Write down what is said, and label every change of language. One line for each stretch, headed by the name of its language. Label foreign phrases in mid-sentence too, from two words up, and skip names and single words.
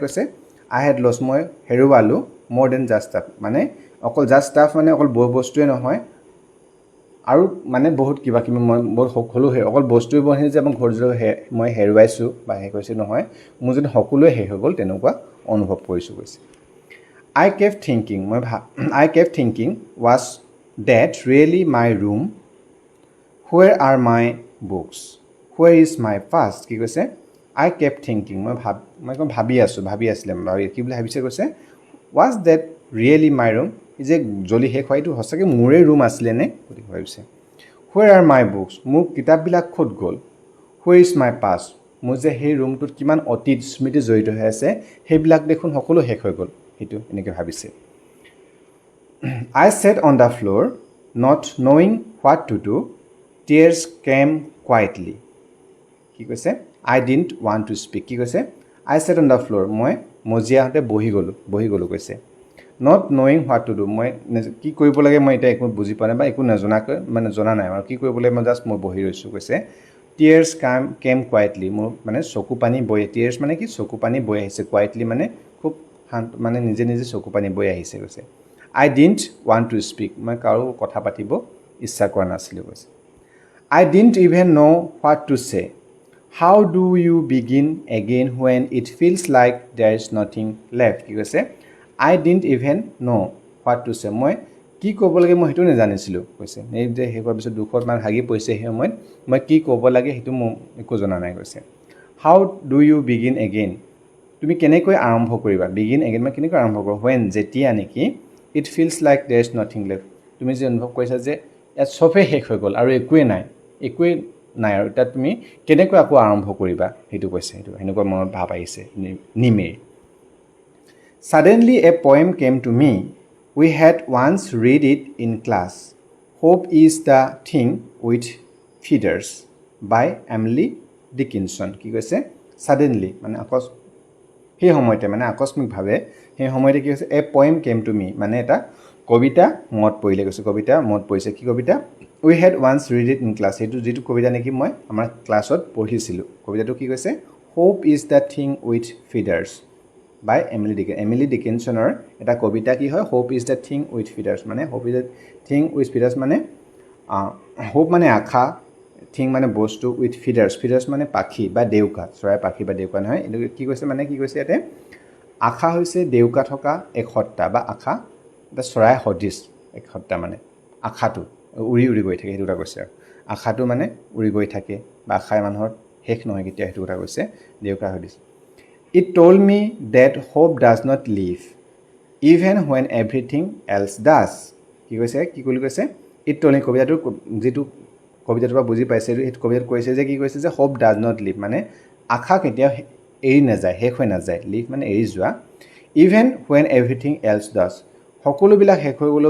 Assamese: কৈছে
English: I had lost
Assamese: মই হেৰুৱালোঁ মোৰ
English: then just stuff
Assamese: মানে অকল
English: just stuff
Assamese: মানে অকল বস্তুৱে নহয় আৰু মানে বহুত কিবা কিবি মই বহুত সকলো অকল বস্তুৱে বনি যে মই ঘৰ মই হেৰুৱাইছোঁ বা শেষ কৰিছোঁ নহয় মোৰ যদি সকলোৱে শেষ হৈ গ'ল তেনেকুৱা অনুভৱ কৰিছোঁ কৈছে
English: I kept thinking was that really my room where are my books where is my past
Assamese: কি কৈছে
English: I kept thinking
Assamese: মই ভাবি আছিলে কি বুলি ভাবিছে কৈছে
English: was that really my room
Assamese: যে জ্বলি শেষ হয়তো সঁচাকৈ মোৰে ৰুম আছিলে নে বুলি ভাবিছে
English: where are my books
Assamese: মোৰ কিতাপবিলাক ক'ত গ'ল
English: where is my past
Assamese: মোৰ যে সেই ৰুমটোত কিমান অতীত স্মৃতি জড়িত হৈ আছে সেইবিলাক দেখোন সকলো শেষ হৈ গ'ল সেইটো এনেকৈ ভাবিছে
English: I sat on the floor not knowing what to do tears came quietly
Assamese: কি কৈছে
English: I didn't want to speak
Assamese: কি কৈছে
English: I sat on the floor
Assamese: মই মজিয়াহঁতে বহি গ'লোঁ কৈছে
English: not knowing what to do
Assamese: মই কি কৰিব লাগে মই এতিয়া একো বুজি পোৱা নাই বা একো নজনাকৈ মানে জনা নাই আৰু কি কৰিব লাগে মই জাষ্ট মই বহি ৰৈছোঁ কৈছে
English: tears came quietly
Assamese: মোৰ মানে চকু পানী বৈ টিয়াৰ্ছ মানে কি চকু পানী বৈ আহিছে কুৱাইটলি মানে খুব শান্ত মানে নিজে নিজে চকু পানী বৈ আহিছে কৈছে
English: I didn't want to speak
Assamese: মই কাৰো কথা পাতিব ইচ্ছা কৰা নাছিলোঁ কৈছে
English: I didn't even know what to say how do you begin again when it feels like there is nothing left
Assamese: কি কৈছে
English: I didn't even know what to say
Assamese: মই কি ক'ব লাগে মই সেইটো নাজানিছিলোঁ কৈছে এই যে সেই হোৱাৰ পিছত দুখত মানে ভাগি পৰিছে সেই সময়ত মই কি ক'ব লাগে সেইটো মোৰ একো জনা নাই কৈছে
English: how do you begin again
Assamese: তুমি কেনেকৈ আৰম্ভ কৰিবা
English: begin again
Assamese: মই কেনেকৈ আৰম্ভ কৰোঁ হুৱেন যেতিয়া নেকি
English: it feels like there is nothing left
Assamese: তুমি যে অনুভৱ কৰিছা যে ইয়াত চবেই শেষ হৈ গ'ল আৰু একোৱেই নাই আৰু এতিয়া তুমি কেনেকৈ আকৌ আৰম্ভ কৰিবা সেইটো কৈছে সেইটো সেনেকুৱা মনত ভাৱ আহিছে নিমেৰ
English: Suddenly a poem came to me. We had once read it in class. Hope is the thing with feathers by Emily Dickinson.
Assamese: কি কৈছে suddenly মানে সেই সময়তে মানে আকস্মিকভাৱে সেই সময়তে কি হৈছে
English: a poem came to me
Assamese: মানে এটা কবিতা মনত পৰিলে কৈছে কবিতা মনত পৰিছে কি কবিতা
English: we had once read it in class
Assamese: সেইটো যিটো কবিতা নেকি মই আমাৰ ক্লাছত পঢ়িছিলোঁ কবিতাটো কি কৈছে হোপ ইজ দ্য থিং উইথ ফিডাৰ্ছ বাই এমিলি ডিকিনছনৰ এটা কবিতা কি হয় হোপ ইজ দ্য থিং উইথ ফিডাৰ্ছ মানে হোপ ইজ দ্য থিং উইথ ফিডাৰ্ছ মানে হোপ মানে আশা থিং মানে বস্তু
English: with feathers
Assamese: মানে পাখি বা ডেউকা চৰাই পাখি বা ডেউকা নহয় এইটো কি কৈছে মানে কি কৈছে ইয়াতে আশা হৈছে ডেউকা থকা এক সত্তা বা আশা এটা চৰাই সদৃশ এক সত্তা মানে আশাটো উৰি গৈ থাকে সেইটো কথা কৈছে আৰু আশাটো মানে উৰি গৈ থাকে বা আশাই মানুহৰ শেষ নহয় কেতিয়া সেইটো কথা কৈছে ডেউকা সদৃশ
English: It told me that hope does not live even when everything else does.
Assamese: কি কৈছে কি বুলি কৈছে
English: It told me
Assamese: কবিতাটো যিটো কবিতাটোৰ পৰা বুজি পাইছে সেইটো কবিতাত কৈছে যে কি কৈছে যে
English: hope does not live
Assamese: মানে আশা কেতিয়াও এৰি নাযায় শেষ হৈ নাযায় live মানে এৰি যোৱা
English: even when everything else does
Assamese: সকলোবিলাক শেষ হৈ গ'লো